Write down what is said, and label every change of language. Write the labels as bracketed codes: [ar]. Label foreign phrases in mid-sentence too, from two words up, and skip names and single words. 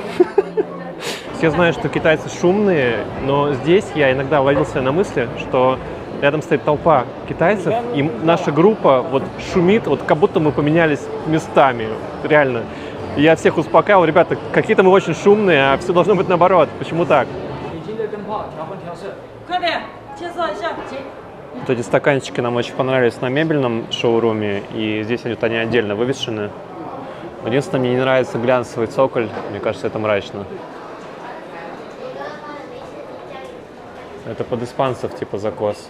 [ru] Все знают, что китайцы шумные, но здесь я иногда ловился на мысли, что рядом стоит толпа китайцев, и наша группа вот шумит, вот как будто мы поменялись местами, реально. И я всех успокаивал, ребята, какие-то мы очень шумные, а все должно быть наоборот. Почему так? [zh] 快点，介绍一下。 [ru] Вот эти стаканчики нам очень понравились на мебельном шоуруме, и здесь вот они отдельно вывешены. Единственное, мне не нравится глянцевый цоколь, мне кажется, это мрачно. Это под испанцев типа закос.